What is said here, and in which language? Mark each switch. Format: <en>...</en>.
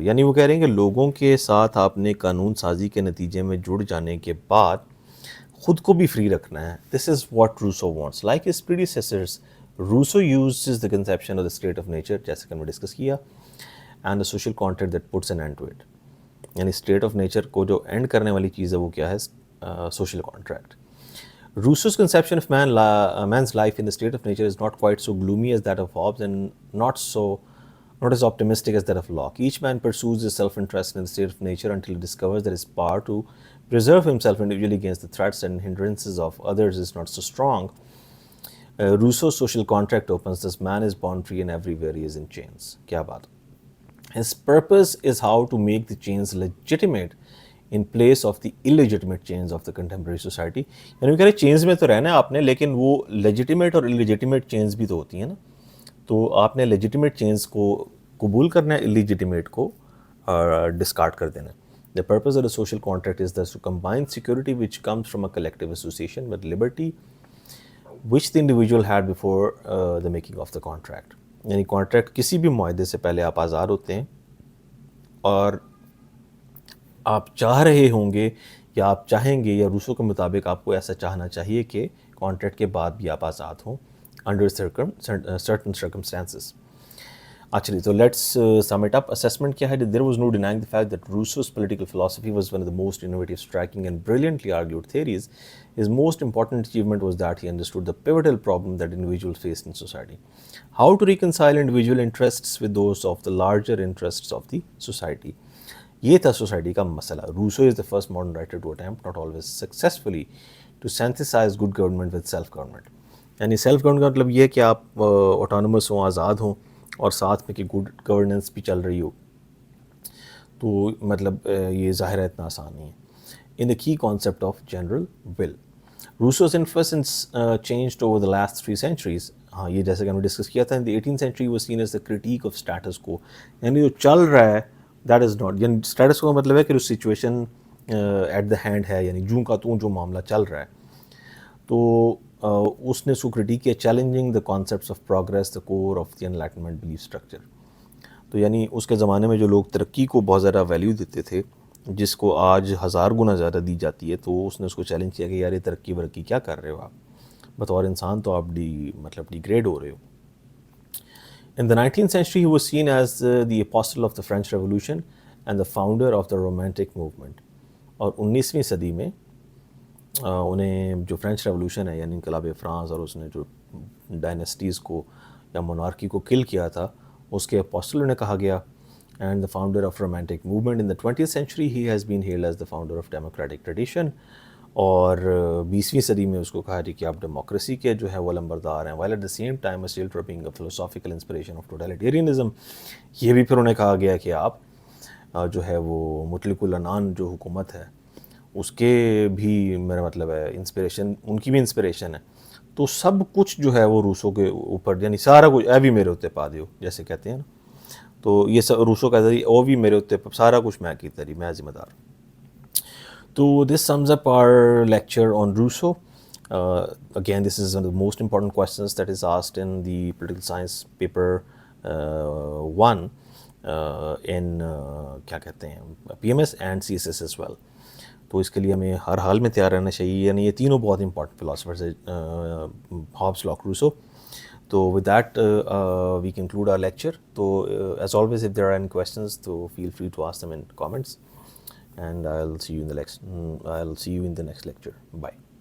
<ur>یعنی وہ کہہ رہے ہیں کہ لوگوں کے ساتھ آپ نے قانون سازی کے نتیجے میں جڑ جانے کے بعد خود کو بھی فری رکھنا ہے.</ur> <en>This is what Rousseau wants. Like his predecessors, Rousseau uses the conception of the state of nature,</en> <ur>جیسے کہ ہم نے ڈسکس کیا,</ur> <en>and the social contract that puts an end to it.</en> <ur>یعنی اسٹیٹ آف نیچر کو جو and کرنے والی چیز ہے وہ کیا ہے, social contract.</ur> <en>Rousseau's conception of man's life in the state of nature is not quite so gloomy as that of Hobbes, and not as optimistic as that of Locke. Each man pursues his self-interest in the state of nature until he discovers that his power to preserve himself individually against the threats and hindrances of others is not so strong. Rousseau's social contract opens, thus man is born free and everywhere he is in chains.</en> <ur>کیا بات.</ur> <en>His purpose is how to make the chains legitimate in place of the illegitimate chains of the contemporary society.</en> <ur>یعنی وہ کہہ رہے chains میں تو رہنا ہے آپ نے, لیکن وہ لیجیٹیمیٹ اور illegitimate چینز بھی تو ہوتی ہیں نا, تو آپ نے لیجیٹیمیٹ چینز کو قبول کرنا ہے, illegitimate کو ڈسکارڈ کر دینا ہے.</ur> <en>The purpose of the social contract is thus to combine security which comes from a collective association with liberty which the individual had before the making of the contract.</en> <ur>یعنی contract کسی بھی معاہدے سے پہلے آپ آزاد ہوتے ہیں, اور آپ چاہ رہے ہوں گے یا آپ چاہیں گے, یا روسو کے مطابق آپ کو ایسا چاہنا چاہیے کہ کانٹریکٹ کے بعد بھی آپ آزاد ہوں</ur> <en>Under certain circumstances. Actually, so let's sum it up. Assessment</en> <ur>kya hai?</ur> <en>There was no denying the fact that Rousseau's political philosophy was one of the most innovative, striking and brilliantly argued theories. His most important achievement was that he understood the pivotal problem that individuals faced in society. How to reconcile individual interests with those of the larger interests of the society.</en> <ur>یہ تھا society کا مسئلہ.</ur> <en>Rousseau is the first modern writer to attempt, not always successfully, to synthesize good government with self-government.</en> <ur>یعنی self government کا مطلب یہ ہے کہ آپ آٹونومس ہوں, آزاد ہوں, اور ساتھ میں کہ گڈ گورننس بھی چل رہی ہو, تو مطلب یہ ظاہر ہے اتنا آسان نہیں ہے.</ur> <en>In the key concept of general will, Rousseau's influence changed over the last 3 centuries.</en> <ur>ہاں, یہ جیسے کہ ہم نے ڈسکس کیا تھا,</ur> <en>In the 18th century was seen as the critique of status quo.</en> <ur>یعنی جو چل رہا ہے دیٹ از ناٹ, یعنی اسٹیٹس کو مطلب ہے کہ جو سچویشن ایٹ دا ہینڈ ہے, یعنی جوں کا توں جو معاملہ چل رہا ہے, تو اس نے اس کو کریٹیک کیا,</ur> <en>Challenging the concepts of progress, the core of the enlightenment belief structure.</en> <ur>تو یعنی اس کے زمانے میں جو لوگ ترقی کو بہت زیادہ ویلیو دیتے تھے, جس کو آج 1000 گنا زیادہ دی جاتی ہے, تو اس نے اس کو چیلنج کیا کہ یار یہ ترقی ورقی کیا کر رہے ہو آپ, بطور انسان تو آپ ڈیگریڈ ہو رہے ہو.</ur> <en>In the 19th century, he was seen as the apostle of the French Revolution and the founder of the Romantic movement.</en> <ur>اور 19ویں صدی میں انہیں جو فرینچ ریولوشن ہے, یعنی انقلاب فرانس, اور اس نے جو ڈائنیسٹیز کو یا مونارکی کو کل کیا تھا, اس کے اپوسٹل انہیں کہا گیا.</ur> <en>And the founder of Romantic movement. In the 20th century, he has been hailed as the founder of democratic tradition.</en> <ur>اور 20ویں صدی میں اس کو کہا کہ آپ ڈیموکریسی کے جو ہے وہ لمبردار ہیں,</ur> <en>while at the same time still being a philosophical inspiration of totalitarianism.</en> <ur>یہ بھی پھر انہیں کہا گیا کہ آپ جو ہے وہ مطلق العنان جو حکومت ہے اس کے بھی میرا مطلب ہے انسپریشن, ان کی بھی انسپریشن ہے. تو سب کچھ جو ہے وہ روسو کے اوپر, یعنی سارا کچھ</ur> <pa>اے بھی میرے اوتے پا دیو</pa> <ur>جیسے کہتے ہیں نا, تو یہ سب روسو کہتا ہے</ur> <pa>او بھی میرے اوتے, سارا کچھ میں کیتا رہی, میں ذمہ دار.</pa> <en>So this sums up our lecture on Rousseau. Again, this is one of the most important questions that is asked in the political science paper 1 in</en> <ur>کیا کہتے ہیں</ur> <en>PMS and CSS as well.</en> <ur>تو اس کے لیے ہمیں ہر حال میں تیار رہنا چاہیے, یعنی یہ تینوں بہت امپورٹنٹ فلاسفرز ہیں, ہابس, لاک, روسو.</ur> <en>تو with that we conclude our lecture. تو as always, if there are any questions, so feel free to ask them in comments. And I'll see you in the next lecture. Bye.</en>